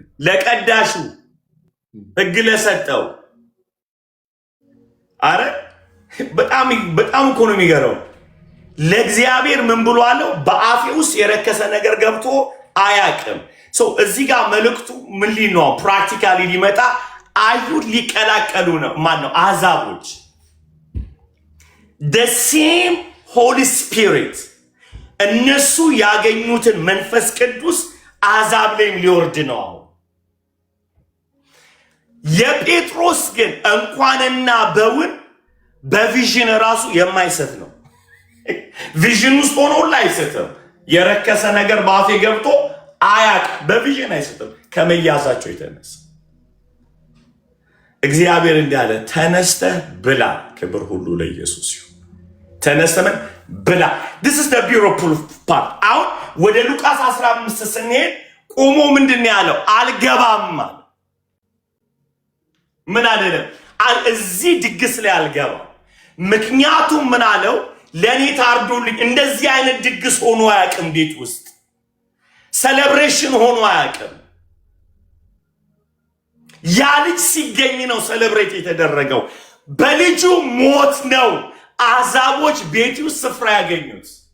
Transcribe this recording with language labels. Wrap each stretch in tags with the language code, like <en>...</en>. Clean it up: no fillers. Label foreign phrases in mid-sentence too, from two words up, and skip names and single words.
<am>ለቀዳሹ ሕግ ለሰጠው። አረ በጣም እኮ ነው የሚገርመው። ለእግዚአብሔር ምን ብሎ አለው? በአፌ ውስጥ የረከሰ ነገር ገብቶ አያውቅም። እዚህ ጋር መልእክቱ ምን ነው? ፕራክቲካሊ ሊመጣ አይሁድ ሊቀላቀሉ ነው። ማን ነው? አሕዛቦች።</am> <en>the same holy spirit</en> <am>እነሱ ያገኙትን መንፈስ ቅዱስ አሕዛብ ላይም ሊወርድ ነው። የጴጥሮስ ግን እንኳንና በውን በቪዥን ራሱ የማይሰት ነው። ቪዥን ውስጥ ሆኖ አይሰትም። የረከሰ ነገር በአፌ ገብቶ አያውቅም። በቪዥን አይሰትም ከመያዛቸው የተነሳ እግዚአብሔር እንዳለ ተነስተህ ብላ። ክብር ሁሉ ለኢየሱስ ይሁን። ተነስተህ ብላ።</am> <en>this is the beautiful part።</en> <am>አሁን ወደ ሉቃስ 15 ስንሄድ ቆሞ ምንድን ነው ያለው? አልገባም አለ። ምን አይደለም እዚህ ድግስ ላይ አልገባም። ምክንያቱም ምን አለው? ለኔ ታርዶልኝ እንደዚህ አይነት ድግስ ሆኖ አያውቅም። ቤት ውስጥ ሴሌብሬሽን ሆኖ አያውቅም። ያ ልጅ ሲገኝ ነው ሴሌብሬት የተደረገው። በልጁ ሞት ነው አሕዛቦች ቤት ውስጥ ስፍራ ያገኙት።</am>